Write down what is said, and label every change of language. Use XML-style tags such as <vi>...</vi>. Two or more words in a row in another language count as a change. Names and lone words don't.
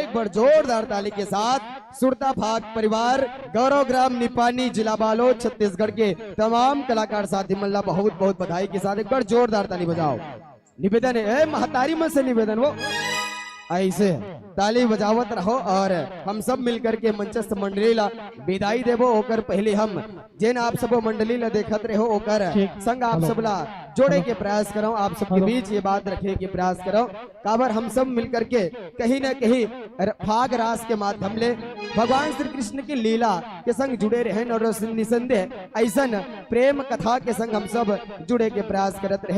<hne>एक बार जोरदार ताली के साथ सुरता फाग परिवार गौरव ग्राम निपानी जिला बालोद छत्तीसगढ़ के तमाम कलाकार साथी मल्ला बहुत बहुत बधाई के साथ एक बार जोरदार ताली बजाओ। निवेदन है महतारी मन से निवेदन वो ऐसे ताली बजावत रहो और हम सब मिलकर के मंचस्थ मंडली ला विदाई देवो। ओकर पहले हम जेन आप सब मंडली ला देखत रहो ओकर संग आप सबला जोड़े के प्रयास करो, आप सबके बीच ये बात रखे के प्रयास करो। काबर हम सब मिलकर के कहीं न कहीं फाग रास के माध्यम ले भगवान श्री कृष्ण की लीला के संग जुड़े रहे और निसंदेह ऐसा प्रेम कथा के संग हम सब जुड़े के प्रयास करत रहे।</hne>